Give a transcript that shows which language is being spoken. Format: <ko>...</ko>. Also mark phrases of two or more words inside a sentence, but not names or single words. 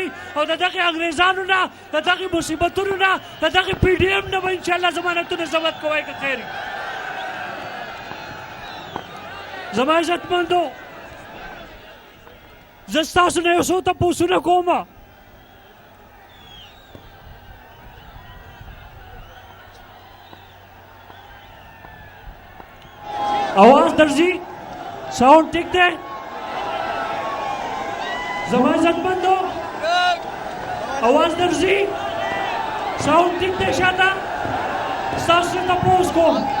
<ps>او د دغه انګریزانو نه د دغه مصیبتونو نه د دغه پی ډي ایم نه به انشاءالله ضمانتونه ضبط کوئ که خیر زما عزتمندو زه ستاسو نه یو څو تپوسونه کوم آواز درځي ساونډ ټیک دې زما عزتمندو آواز درځي ساونډ ټیک دې شاته ستاسو ته تپوس کوم</ps>